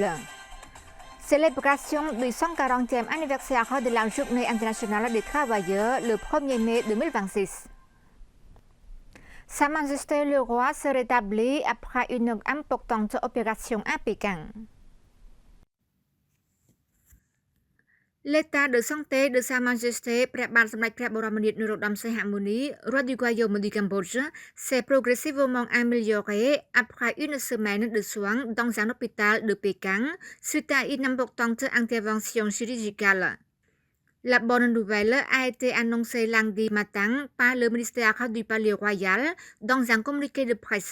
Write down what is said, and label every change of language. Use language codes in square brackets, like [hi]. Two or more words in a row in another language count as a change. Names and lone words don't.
[fr] Célébration du 140e anniversaire de la Journée internationale des travailleurs le 1er mai 2026. Sa Majesté le Roi se rétablit après une importante opération à Pékin. L'état de santé de Sa Majesté ព្រះបាទសម្ដេចព្រះបរមនាថនរោត្តមសីហមុនី roi du royaume du Cambodge s'est progressivement amélioré après une semaine de soins dans un hôpital de Pékin suite à une importante intervention chirurgicale. La bonne nouvelle a été annoncée lundi matin par le ministère du Palais Royal dans un communiqué de presse.